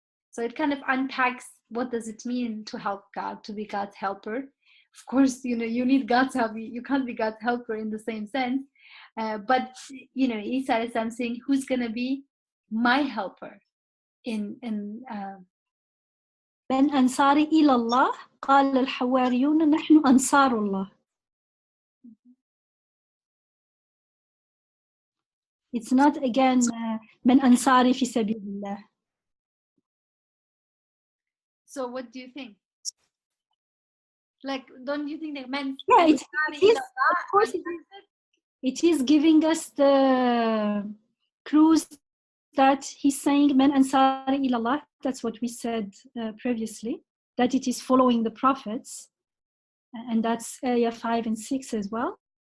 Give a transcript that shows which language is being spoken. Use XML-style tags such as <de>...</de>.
<en>So it kind of unpacks, what does it mean to help God, to be God's helper? Of course, you need God's help. You can't be God's helper in the same sense. But, Isa alayhi salam saying, who's going to be my helper in</en> <ar>من أنصاري إلى الله قال الحواريون نحن أنصار الله.</ar> <en>It's not again</en> <ar>من أنصاري في سبيل الله.</ar> <en>So what do you think? Like, don't you think that men? Yeah, it is. Of course, it is giving us the clues that he's saying</en> <ar>من أنصاري إلى الله.</ar> <en>That's what we said previously, that it is following the prophets, and that's ayah 5 and 6 as well.</en>